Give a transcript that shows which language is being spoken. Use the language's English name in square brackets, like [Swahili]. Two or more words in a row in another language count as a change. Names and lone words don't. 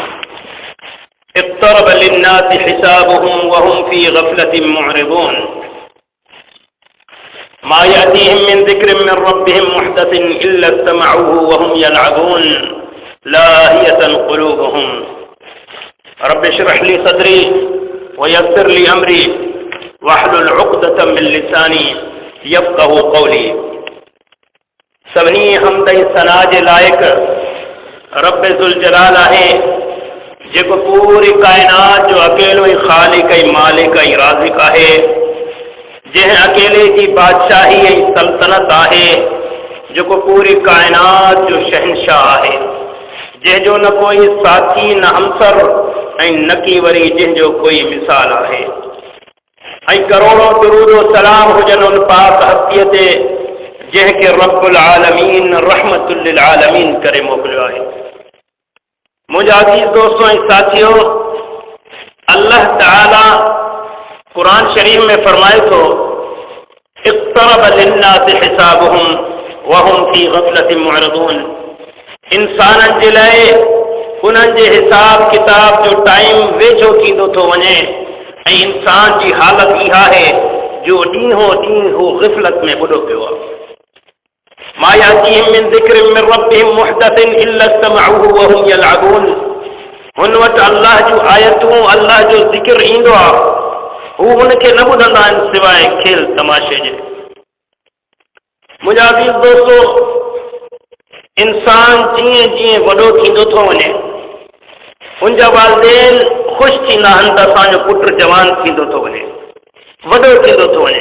[Arabic] اقترب للناس حسابهم وهم في غفلة معرضون ما يأتيهم من ذكر من ربهم محدث إلا استمعوه وهم يلعبون لاهية قلوبهم. رب اشرح لي صدري ويسر لي أمري واحلل عقدة من لساني يفقه قولي. [Sindhi] सभिनी हमद सना जे लायक रब ज़ुल जलाल आहे, जेको पूरी कायनात जो अकेलो ही खालिक ऐं मालिक ऐं राज़िक आहे, जंहिं अकेले जी बादशाही ऐं सल्तनत आहे, जेको पूरी कायनात जो शहनशाह आहे, जंहिंजो न कोई साथी न हमसर ऐं न की वरी जंहिंजो कोई मिसाल आहे। ऐं करोड़ों दुरूद व सलाम हुजनि उन पाक हस्तीअ ते जंहिंखे [Arabic] رب العالمين رحمة للعالمين [Sindhi] करे मोकिलियो आहे। [Hindi] मुझे अजीज दोस्तों और साथियों, [Sindhi] अल्लाह ताला कुरान शरीफ में फरमाए तो [Arabic] اقترب للناس حسابهم وهم في غفلة معرضون. [Sindhi] इंसाननि जे लाइ उन्हनि जे हिसाब किताब जो टाइम वेझो थींदो थो वञे ऐं इंसान जी हालत इहा आहे जो ॾींहों ॾींहुं हू ग़फ़लत में ॿुॾो पियो आहे। [Arabic] ما يأتيهم من ذكر من ربهم محدث إلا استمعوه وهم يلعبون. [Sindhi] हुन वटि अल्लाह जूं आयतूं, अल्लाह जो ज़िक्र ईंदो आहे, हू हुनखे न ॿुधंदा आहिनि सवाइ खेल तमाशे जे। मुंहिंजा अज़ीज़ दोस्तो, इंसान जीअं जीअं वॾो थींदो थो वञे, उनजा वालिदैन ख़ुशि थींदा आहिनि त असांजो पुटु जवान थींदो थो वञे, वॾो थींदो थो वञे।